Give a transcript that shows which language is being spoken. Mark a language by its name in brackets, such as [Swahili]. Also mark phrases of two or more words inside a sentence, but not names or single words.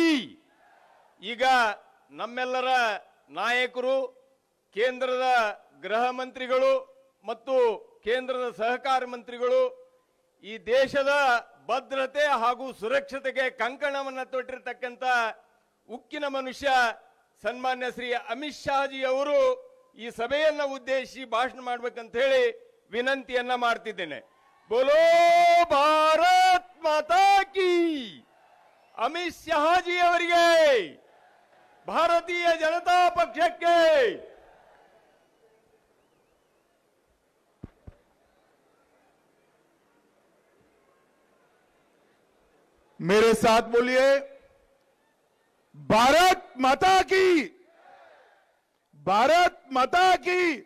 [Kannada] ಈಗ ನಮ್ಮೆಲ್ಲರ ನಾಯಕರು, ಕೇಂದ್ರದ ಗೃಹ ಮಂತ್ರಿಗಳು ಮತ್ತು ಕೇಂದ್ರದ ಸಹಕಾರ ಮಂತ್ರಿಗಳು ಈ ದೇಶದ ಭದ್ರತೆ ಹಾಗೂ ಸುರಕ್ಷತೆಗೆ ಕಂಕಣವನ್ನು ತೊಟ್ಟಿರತಕ್ಕಂಥ ಉಕ್ಕಿನ ಮನುಷ್ಯ ಸನ್ಮಾನ್ಯ ಶ್ರೀ ಅಮಿತ್ ಶಾಜಿ ಅವರು ಈ ಸಭೆಯನ್ನ ಉದ್ದೇಶಿಸಿ ಭಾಷಣ ಮಾಡ್ಬೇಕಂತ ಹೇಳಿ ವಿನಂತಿಯನ್ನ ಮಾಡ್ತಿದ್ದೇನೆ. [Hindi] बोलो भारत माता की. [Kannada] ಅಮಿತ್ ಶಾಜಿ ಅವರಿಗೆ, ಭಾರತೀಯ ಜನತಾ ಪಕ್ಷಕ್ಕೆ [Hindi] मेरे साथ बोलिए, भारत माता की, भारत माता की।